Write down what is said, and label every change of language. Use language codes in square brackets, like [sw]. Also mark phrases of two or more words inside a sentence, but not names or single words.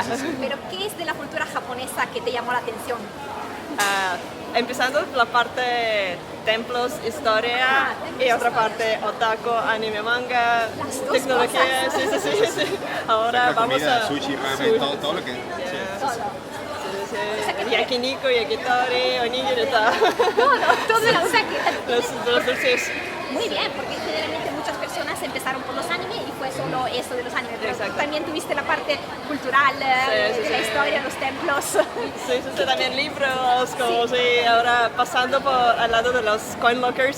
[es] Pero ¿qué es de la cultura japonesa que te llamó la atención? Empezando la parte templos, historia y otra parte otaku, anime, manga, Las dos tecnología. cosas. Sí. Ahora La vamos comida, a sushi, ramen, todo lo que. Todo. Sí. Yakiniku, yakitori, onigiri, todo. Todo era, o sea que Los dulces. muy bien, porque generalmente muchas personas empezaron por los animes y fue solo eso de los animes, pero Exacto. también tuviste la parte cultural de la historia, los templos. Sí, también libros, como sí, ahora pasando al lado de los [en] coin lockers,